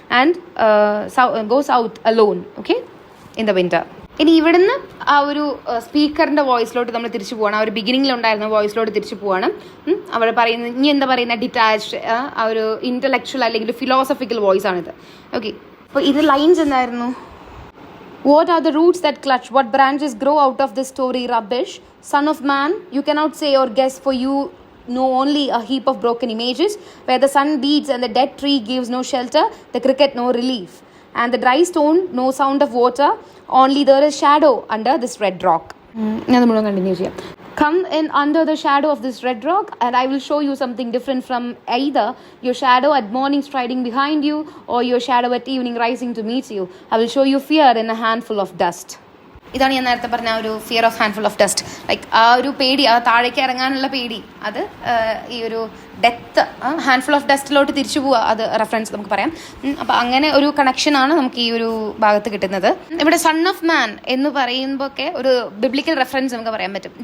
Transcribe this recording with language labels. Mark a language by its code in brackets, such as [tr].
[en] And go south alone, okay, in the winter. [ml] ഇനി ഇവിടുന്ന് ആ ഒരു സ്പീക്കറിൻ്റെ വോയിസിലോട്ട് നമ്മൾ തിരിച്ചു പോവാണ്. ആ ഒരു ബിഗിനിങ്ങിലുണ്ടായിരുന്ന വോയിസിലോട്ട് തിരിച്ചു പോവാണ്. അവിടെ പറയുന്നത്, ഇനി എന്താ പറയുന്ന, ഡിറ്റാച്ച്ഡ്, ആ ഒരു ഇൻ്റലക്ച്വൽ അല്ലെങ്കിൽ ഫിലോസഫിക്കൽ വോയിസ് ആണിത്. ഓക്കെ, അപ്പോൾ ഇത് ലൈൻസ് എന്തായിരുന്നു? [en] What are the roots that clutch? What branches grow out of this story rubbish? Son of man, you cannot say or guess, for you know only a heap of broken images, where the sun beats and the dead tree gives no shelter, the cricket no relief, and the dry stone no sound of water, only there is shadow under this red rock. [ml] ഞാൻ മുഴുവൻ continue ചെയ്യാം. [en] Come in under the shadow of this red rock, and I will show you something different from either your shadow at morning striding behind you or your shadow at evening rising to meet you. I will show you fear in a handful of dust. [ml] ഇതാണ് ഞാൻ നേരത്തെ പറഞ്ഞ ഒരു [en] Fear of handful of dust. [ml] Like ആ ഒരു പേടി, ആ താഴേക്ക് ഇറങ്ങാനുള്ള പേടി, അത് ഈ ഒരു ഡെത്ത്, ഹാൻഡ്ഫുൾ ഓഫ് ഡസ്റ്റിലോട്ട് തിരിച്ചു പോവുക, അത് റെഫറൻസ് നമുക്ക് പറയാം. അപ്പം അങ്ങനെ ഒരു കണക്ഷനാണ് നമുക്ക് ഈ ഒരു ഭാഗത്ത് കിട്ടുന്നത്. ഇവിടെ സൺ ഓഫ് മാൻ എന്ന് പറയുമ്പോൾ ഒക്കെ ഒരു ബിബ്ലിക്കൽ റെഫറൻസ് നമുക്ക് പറയാൻ പറ്റും.